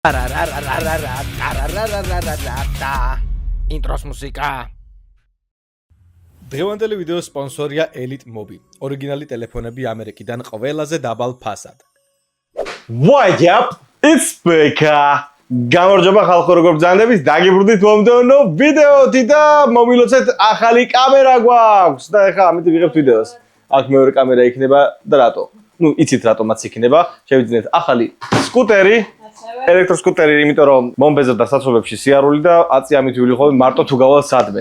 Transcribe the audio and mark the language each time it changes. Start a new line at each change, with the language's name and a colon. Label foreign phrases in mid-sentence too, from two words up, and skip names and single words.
Georgian: Intros მუსიკა. დღევანდელი ვიდეოს სპონსორია Elite Mobi. ორიგინალი ტელეფონები ამერიკიდან ყველაზე დაბალ ფასად.
English: What up? It's Beka.
Georgian: გამარჯობა ხალხო, როგორ ბრძანდებით? დაგიბრუნდით მომდევნო ვიდეოთი და მომილოცეთ ახალი კამერა გვაქვს. და ეხლა ამით ვიღებთ ვიდეოს. აქ მეორე კამერა იქნება და რატო? იცით რატომაც იქნება. შევიძინეთ ახალი სკუტერი. ელექტროსკუტერი, იმიტომ რომ მომბეზრდა საცობებში სიარული და აწი ამით ვივლიხავ მარტო თუ გავალ სადმე.